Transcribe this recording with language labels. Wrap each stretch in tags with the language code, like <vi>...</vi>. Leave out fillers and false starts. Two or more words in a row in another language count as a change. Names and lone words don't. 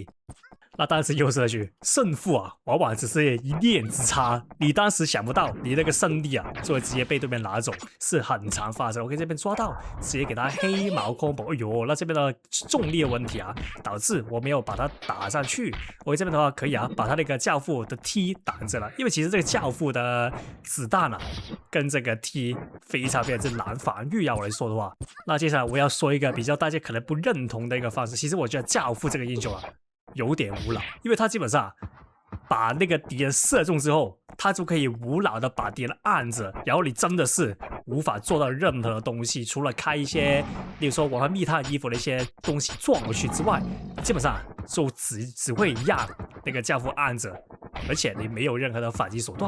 <zh>那當時又是那句，勝負啊，往往只是一念之差。你當時想不到，你那個勝利啊，就會直接被對面拿走，是很常發生。我可以這邊抓到，直接給他黑毛 combo。哎呦，那這邊的重力的問題啊，導致我沒有把他打上去。我這邊的話可以啊，把他那個教父的 T 擋着了，因為其實這個教父的子彈啊，跟這個 T 非常之難防禦啊。我來說的話，那接下來我要說一個比較大家可能不認同的一個方式。其實我覺得教父這個英雄啊，有點無腦，因為他基本上把那個敵人射中之後，他就可以無腦的把敵人按着，然後你真的是無法做到任何的東西，除了開一些，例如說我和密探衣服的一些東西撞過去之外，基本上就只會讓那個教父按着，而且你沒有任何的反擊手段。</zh>